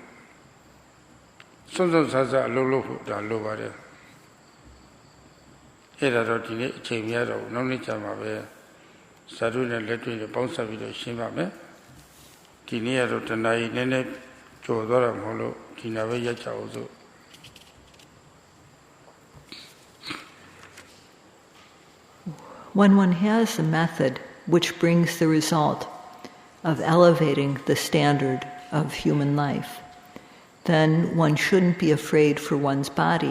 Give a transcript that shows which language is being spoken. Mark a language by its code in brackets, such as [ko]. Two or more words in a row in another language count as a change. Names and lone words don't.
[my] စွန့်စွန့်ဆဆအလုပ်လုပ်ဖို့ဒါလိုပါတယ်အဲ့ဒါတော့ဒီနေ့အချိန်များတော့နောက်နေ့ကျမှပဲစာထုနဲ့လက်တွေ့နဲ့ပေါင်းစပ်ပြီးတော့ရှင်းပါမယ်ဒီနေ့ကတော့တဏှာကြီးနည်းနည်းကျော်သွားတာမဟုတ်လို့ဒီနာပဲရက်ချအောင်စို့ [en] When one has a method which brings the result of elevating the standard of human life, then one shouldn't be afraid for one's body.